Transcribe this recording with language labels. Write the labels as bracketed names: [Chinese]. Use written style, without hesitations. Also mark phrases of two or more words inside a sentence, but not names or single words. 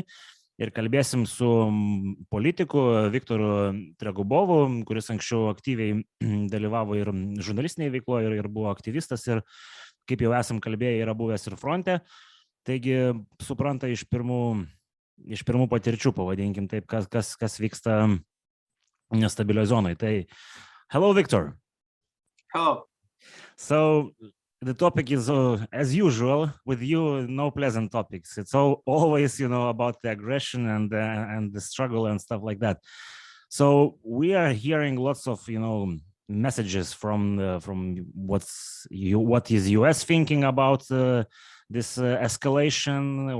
[Lithuanian] Ir kalbėsim su politiku Viktoru Tregubovu, kuris anksčiau aktyviai dalyvavo ir žurnalistinėje veikloje, ir buvo aktyvistas, ir kaip jau esam kalbėję, yra buvęs ir fronte. Taigi supranta iš pirmų patirčių, pavadinkim taip, kas vyksta nestabilioje zonoje. Tai, [English] hello, Victor. Hello. So, the topic is, as usual, with you, no pleasant topics. It's always, about the aggression and the struggle and stuff like that. So we are hearing lots of, messages from what is US thinking about this escalation.